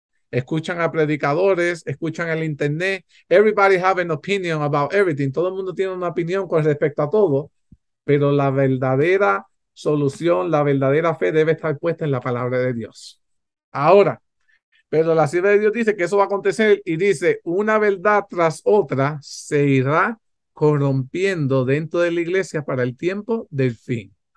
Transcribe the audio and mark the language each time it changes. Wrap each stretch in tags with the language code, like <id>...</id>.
<es>escuchan a predicadores, escuchan el internet.</es> <en>Everybody have an opinion about everything.</en> <es>Todo el mundo tiene una opinión con respecto a todo, pero la verdadera solución, la verdadera fe debe estar puesta en la palabra de Dios. Ahora, pero la sierva de Dios dice que eso va a acontecer y dice, una verdad tras otra se irá corrompiendo dentro de la iglesia para el tiempo del fin.</es>